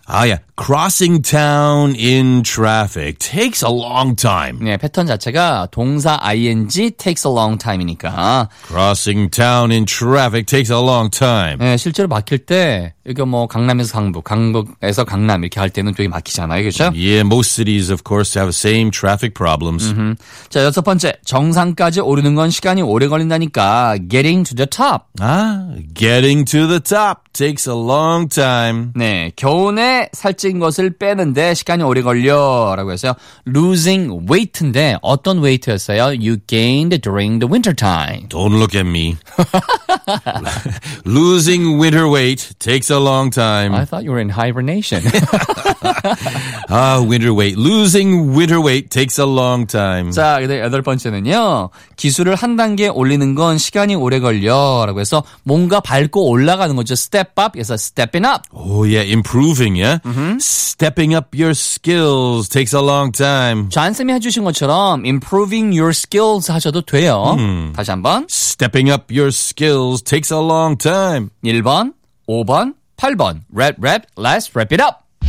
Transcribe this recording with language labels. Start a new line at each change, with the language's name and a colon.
Korean: 아, 예.
English: Crossing town in traffic takes a long time.
Korean: 네, 패턴 자체가 동사
English: ing takes a long time
Korean: 이니까.
English: Crossing town in traffic takes a long time.
Korean: 네, 실제로 막힐 때 이거 뭐 강남에서 강북, 강북에서 강남 이렇게 할 때는 되게 막히잖아요, 그렇죠?
English: Yeah, most cities of course have the same traffic problems.
Korean: 자, 여섯 번째, 정상까지 오르는 건 시간이 오래 걸린다니까.
English: Getting to the top. 아, getting to the top takes a long time.
Korean: 네, 겨우내 살찐 것을 빼는데 시간이 오래 걸려라고 해서
English: losing weight
Korean: 인데 어떤 weight였어요?
English: You gained during the winter time. Don't look at me. Losing winter weight takes a long time. I thought you were in hibernation. Ah, winter weight. Losing winter weight takes a long time.
Korean: 자, 근데 여덟 번째는요. 기술을 한 단계 올리는 건 시간이 오래 걸려라고 해서 뭔가 밟고 올라가는 거죠.
English: Step up,
Korean: 그래서
English: stepping up. Oh yeah, improving, yeah. Stepping up your skills takes a long time.
Korean: 잔쌤이 해주신 것처럼
English: improving your skills
Korean: 하셔도 돼요. 다시 한번.
English: Stepping up your skills takes a long time. 1번, 5번, 8번. Rap, rap, let's wrap it up.